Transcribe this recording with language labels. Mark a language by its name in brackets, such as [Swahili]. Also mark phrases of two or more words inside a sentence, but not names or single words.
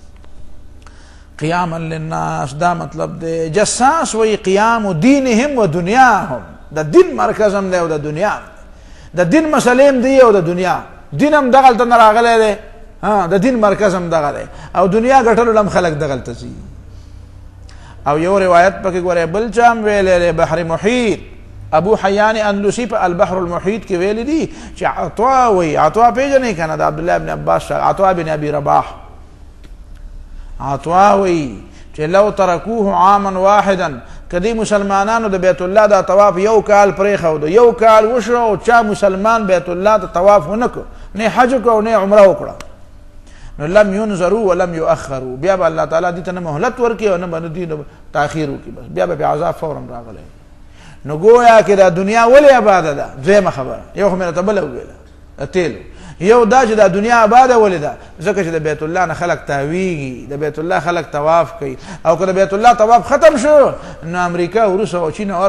[Arabic] قیاما للناس [Pashto] دا مطلب دی جساس وی [Arabic] قیام دینهم و دنیاهم [Pashto] د دین مرکز هم دی او د دنیا د دین مسلې هم دی او د دنیا دین هم دغلته نه راغلی دی د دین مرکز هم دغه دی او دنیا ګټلو هم خلک دغلته ځي او یو روایت پکې ګورئ بل چا هم ویلی دی بحر محیط ابو حیان اندلسی په البحر المحیط کې ویلی دي چې عطوا وی عطوا پیژنئ که نه د عبدالله بن عباس عطوا بن ابي رباح عطوا وی چې [Arabic] لو ترکوه عاما واحدا [Pashto] کدی مسلمانانو د بیت الله دا طواف یو کال پرېښود یو کال وشو او چا مسلمان بیت الله ته طواف ونه کړ نه حج وکړو نه عمره وکړه نو [Arabic] لم ينظروا ولم يؤخروا [Pashto] بیا به الله تعالی دې ته نه مهلت ورکړي او نه به دې تاخیر وکړي بس بیا به عذاب فورا راغلی نو گویا کې دا دنیا ولې آباده ده دویمه خبره یو خو مې راته بله وویله تیلو یو دا چې دا دنیا آباده ولې ده ځکه چې د بیت الله نه خلک تاویږي د بیت الله خلک طواف کوي او که د بیت الله طواف ختم شو نو امریکا او روس او چین او هر